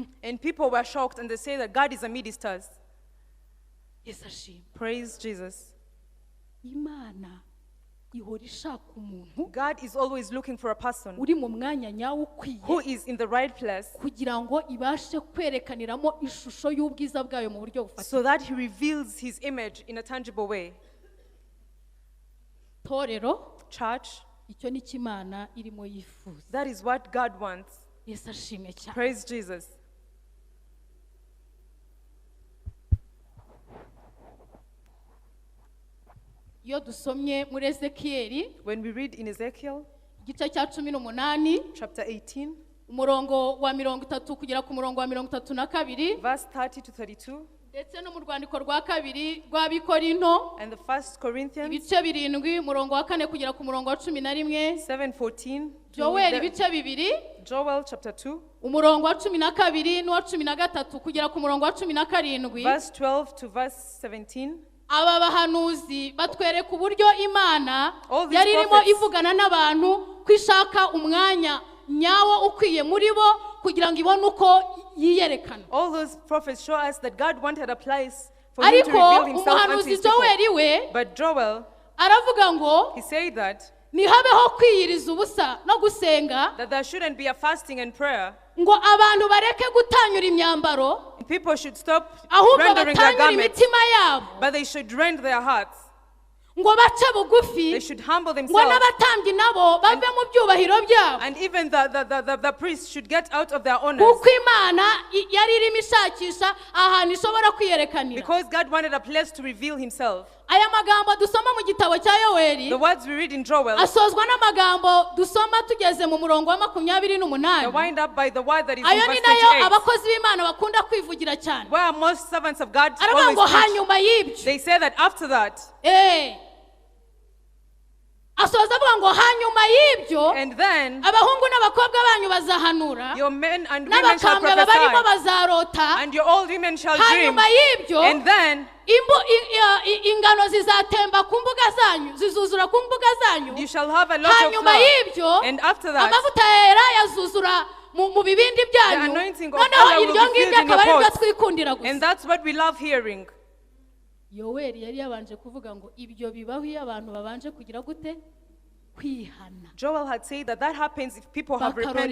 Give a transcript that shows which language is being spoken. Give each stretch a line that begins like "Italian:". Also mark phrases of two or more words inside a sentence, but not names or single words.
English: And people were shocked and they say that God is amidst us.
Kinyarwanda: Yesu ashimwe.
English: Praise Jesus.
Kinyarwanda: Imana ihora ishaka umuntu
English: God is always looking for a person
Kinyarwanda: uri mu mwanya nyawo ukwiye
English: who is in the right place
Kinyarwanda: kugira ngo ibashe kwerekaniramo ishusho y'ubwiza bwayo mu buryo bufatika.
English: so that he reveals his image in a tangible way.
Kinyarwanda: Torero,
English: Church,
Kinyarwanda: icyo ni Imana irimo yifuza.
English: that is what God wants.
Kinyarwanda: Yesu ashimwe cyane.
English: Praise Jesus.
Kinyarwanda: Iyo dusomye muri Ezekiyeli
English: When we read in Ezekiel
Kinyarwanda: igice cya 18
English: chapter 18,
Kinyarwanda: umurongo wa 30 kugera ku murongo wa 32
English: verse 30 to 32,
Kinyarwanda: ndetse no mu rwandiko rwa kabiri rw'Abikorinto
English: and the 1 Corinthians
Kinyarwanda: ibice 7 umurongo wa 4 kugera ku murongo wa 11,
English: 7:14,
Kinyarwanda: Joel ibice 2
English: Joel chapter 2,
Kinyarwanda: umurongo wa 12 n'uwa 13 kugera ku murongo wa 17.
English: verse 12 to verse 17.
Kinyarwanda: Aba bahanuzi batwereka uburyo Imana
English: All these
Kinyarwanda: yari irimo
English: prophets-
Kinyarwanda: ivugana n'abantu kwishaka umwanya nyawo ukwiye muri bo kugira ngo ibone uko yiyerekana.
English: All those prophets show us that God wanted a place for him to
Kinyarwanda: Ariko
English: reveal himself unto
Kinyarwanda: umuhanuzi
English: his people.
Kinyarwanda: Joel we
English: But Joel,
Kinyarwanda: aravuga ngo
English: he said that
Kinyarwanda: nihabeho kwiyiriza ubusa no gusenga
English: there shouldn't be a fasting and prayer.
Kinyarwanda: ngo abantu bareke gutanyura imyambaro
English: People should stop
Kinyarwanda: ahubwo
English: rendering their
Kinyarwanda: batanyura
English: garments,
Kinyarwanda: imitima yabo
English: but they should rend their hearts.
Kinyarwanda: ngo bace bugufi
English: They should humble
Kinyarwanda: ngo
English: themselves.
Kinyarwanda: n'abatambyi nabo bave mu byubahiro byabo
English: And even the priests should get out of their honors.
Kinyarwanda: kuko Imana yari irimo ishakisha ahantu ishobora kwiyerekanira.
English: Because God wanted a place to reveal himself.
Kinyarwanda: Aya magambo dusoma mu gitabo cya Yoweli
English: The words we read in Joel,
Kinyarwanda: asozwa n'amagambo dusoma tugeze mu murongo wa 28.
English: they wind up by the word that is in
Kinyarwanda: Ayo
English: verse
Kinyarwanda: ni nayo
English: 28,
Kinyarwanda: abakozi b'Imana bakunda kwivugira cyane.
English: where most servants of God
Kinyarwanda: Aravuga
English: always
Kinyarwanda: ngo
English: preach.
Kinyarwanda: hanyuma y'ibyo
English: They say that after that,
Kinyarwanda: asoza avuga ngo hanyuma y'ibyo
English: and then
Kinyarwanda: abahungu n'abakobwa banyu bazahanura
English: your men and women shall
Kinyarwanda: n'abakambwe barimo
English: prophesy,
Kinyarwanda: bazarota
English: and your old women shall dream.
Kinyarwanda: hanyuma y'ibyo
English: And then
Kinyarwanda: ingano zizatemba ku mbuga zanyu zizuzura ku mbuga zanyu
English: you shall have a lot of
Kinyarwanda: hanyuma
English: flour.
Kinyarwanda: y'ibyo
English: And after that,
Kinyarwanda: amavuta yera yazuzura mu bibindi byanyu
English: The anointing of
Kinyarwanda: noneho
English: oil will
Kinyarwanda: iryo
English: be
Kinyarwanda: ngiryo
English: filled in
Kinyarwanda: akaba
English: your
Kinyarwanda: ariryo
English: pots.
Kinyarwanda: twikundira
English: and
Kinyarwanda: gusa.
English: that's what we love hearing.
Kinyarwanda: Yoweli yari yabanje kuvuga ngo ibyo bibaho iyo abantu babanje kugira gute kwihana
English: Joel had said that happens if people have repented